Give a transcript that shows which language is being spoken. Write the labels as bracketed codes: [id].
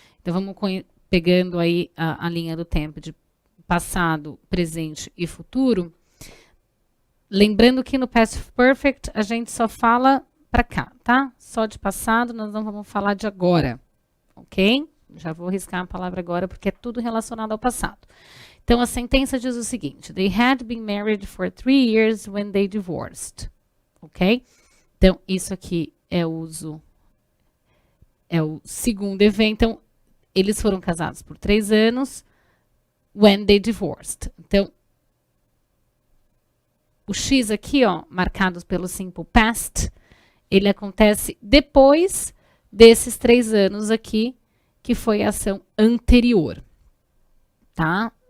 [pt] Então, vamos pegando aí a linha do tempo de passado, presente e futuro. Lembrando que no Past Perfect a gente só fala para cá, tá? Só de passado, nós não vamos falar de agora, ok? Já vou riscar a palavra agora porque é tudo relacionado ao passado. Então, a sentença diz o seguinte: [en] They had been married for 3 years when they divorced. [pt] Ok? Então, isso aqui é o segundo evento. Então, eles foram casados por 3 anos [en] when they divorced. [pt] Então, o X aqui, ó, marcado pelo Simple Past, ele acontece depois desses 3 anos aqui, que foi a ação anterior. Tá?